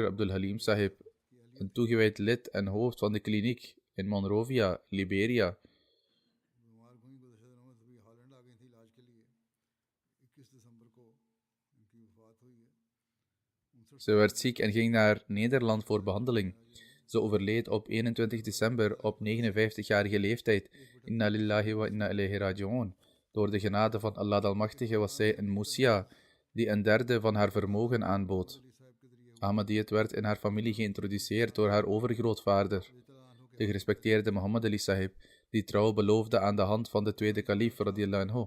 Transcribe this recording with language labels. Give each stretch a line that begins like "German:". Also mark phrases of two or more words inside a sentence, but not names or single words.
Dutch: Abdul Halim Sahib, een toegewijd lid en hoofd van de kliniek in Monrovia, Liberia. Ze werd ziek en ging naar Nederland voor behandeling. Ze overleed op 21 december op 59-jarige leeftijd.
Arabic: إنا لله وإنا إليه راجعون.
Dutch: Door de genade van Allah de Almachtige was zij een Musia, die een derde van haar vermogen aanbood. Ahmadiyyat werd in haar familie geïntroduceerd door haar overgrootvader, de gerespecteerde Muhammad Ali Sahib, die trouw beloofde aan de hand van de tweede kalif
Arabic: رضي الله عنه.